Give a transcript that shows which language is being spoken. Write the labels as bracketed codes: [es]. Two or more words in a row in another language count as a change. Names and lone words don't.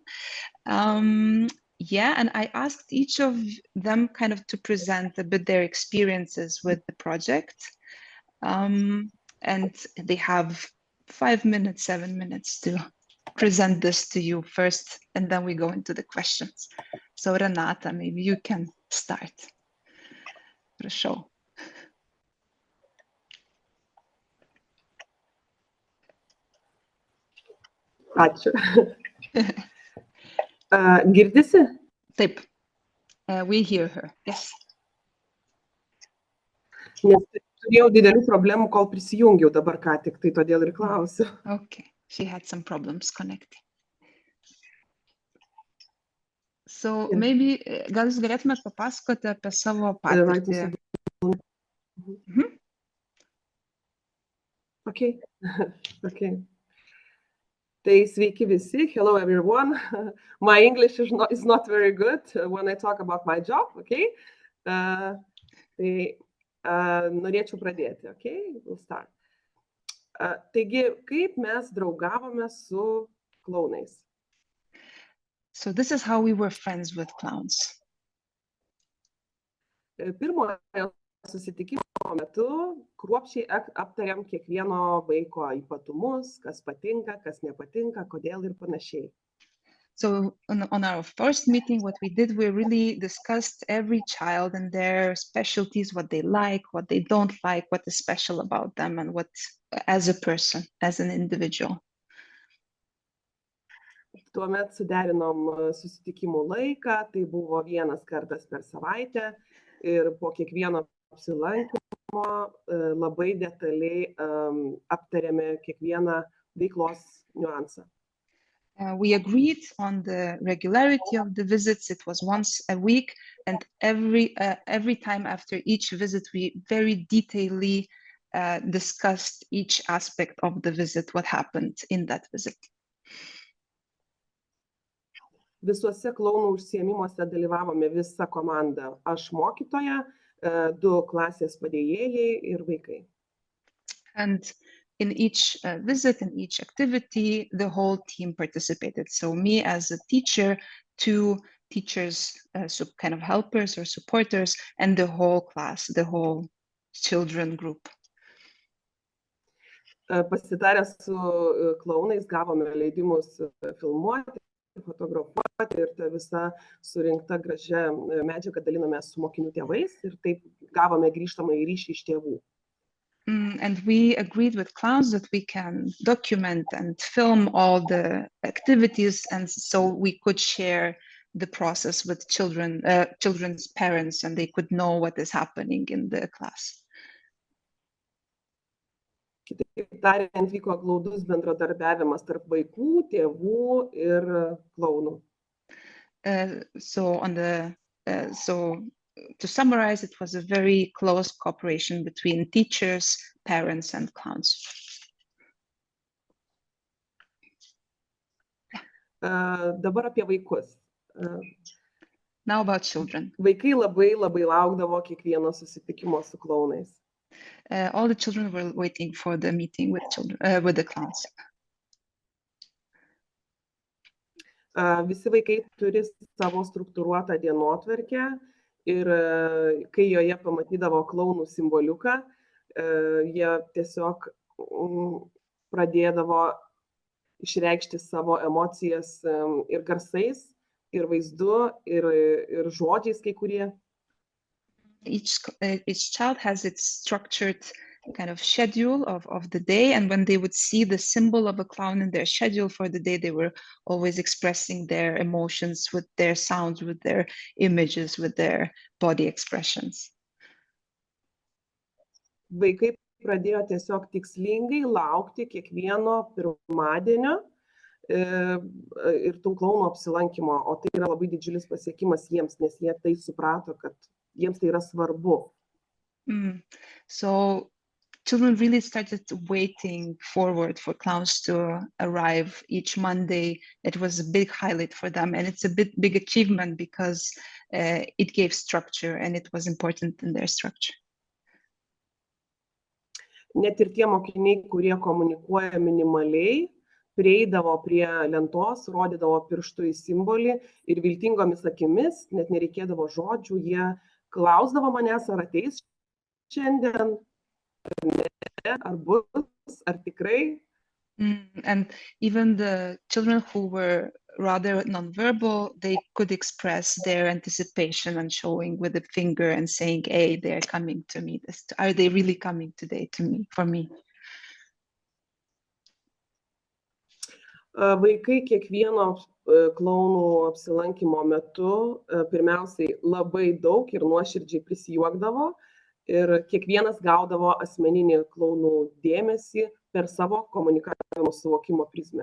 [en] And I asked each of them kind of to present a bit their experiences with the project. And they have 5 minutes, 7 minutes to present this to you first, and then we go into the questions. So Renata, maybe you can start. [lt] Prašau. Ačiū. Girdisi? Taip. [en] We hear her, yes. [lt] Nes turėjau didelių problemų, kol prisijungiau dabar ką tik, tai todėl ir klausiu. [en] Okay, she had some problems connecting. So maybe [lt] gal jūs galėtumėt papasakoti apie savo patirtį? [en] Okay. Okay. [lt] Tai sveiki visi. [en] Hello everyone. My English is not very good when I talk about my job, okay? [lt] Tai norėčiau pradėti, [en] okay? We'll start. [lt] Taigi, kaip mes draugavome su klounais? [en] So this is how we were friends with clowns. [lt] Pirmojo susitikimo metu kruopščiai aptariam kiekvieno vaiko ypatumus, kas patinka, kas nepatinka, kodėl ir panašiai. [en] So on our first meeting, what we did, we really discussed every child and their specialties, what they like, what they don't like, what is special about them, and what as a person, as an individual. [lt] Tuomet suderinom susitikimų laiką, tai buvo vienas kartas per savaitę ir po kiekvieno apsilankymo labai detaliai aptarėme kiekvieną veiklos niuansą. [en] We agreed on the regularity of the visits. It was once a week, and every time after each visit, we very detailedly discussed each aspect of the visit, what happened in that visit. [lt] Visuose klounų užsiėmimuose dalyvavome visa komanda. Aš mokytoja, 2 klasės padėjėjai ir vaikai. [en] And in each visit, in each activity, the whole team participated. So me as a teacher, 2 teachers, so kind of helpers or supporters, and the whole class, the whole children group. [lt] Pasitarę su klounais gavome leidimus filmuoti, fotografuoti ir ta visa surinkta gražia medžiaga dalinamės su mokinių tėvais ir taip gavome grįžtamąjį ryšį iš tėvų. [en] And we agreed with clowns that we can document and film all the activities, and so we could share the process with children's parents, and they could know what is happening in the class. [lt] Kitaip tariant, vyko glaudus bendradarbiavimas tarp vaikų, tėvų ir klounų. [en] So to summarize, it was a very close cooperation between teachers, parents, and clowns. [lt] Dabar apie vaikus. [en] Now about children. [lt] Vaikai labai laukdavo kiekvieno susitikimo su klounais. [en] All the children were waiting for the meeting with the clowns. [lt] Visi vaikai turi savo struktūruotą dienotvarkę ir kai joje pamatydavo klounų simboliuką, jie tiesiog pradėdavo išreikšti savo emocijas ir garsais, ir vaizdu, ir žodžiais kai kurie. [en] Each child has its structured kind of schedule of the day, and when they would see the symbol of a clown in their schedule for the day, they were always expressing their emotions with their sounds, with their images, with their body expressions. [lt] Vaikai pradėjo tiesiog tikslingai laukti kiekvieno pirmadienio ir tų klounų apsilankymo, o tai yra labai didžiulis pasiekimas jiems, nes jie tai suprato, kad jiems tai yra svarbu. [en] So children really started waiting forward for clowns to arrive each Monday. It was a big highlight for them, and it's a big achievement because it gave structure and it was important in their structure. [lt] Net ir tie mokiniai, kurie komunikuoja minimaliai, prieidavo prie lentos, rodydavo pirštų į simbolį ir viltingomis akimis, net nereikėdavo žodžių, jie klausdavo manęs, ar ateis šiandien, ar bus, ar tikrai. [en] And even the children who were rather non-verbal, they could express their anticipation and showing with a finger and saying, hey, they're coming to me. Are they really coming today to me, for me? [lt] Vaikai kiekvieno klounų apsilankymo metu pirmiausiai labai daug ir nuoširdžiai prisijuokdavo ir kiekvienas gaudavo asmeninį klounų dėmesį per savo komunikavimo suvokimo prizmę.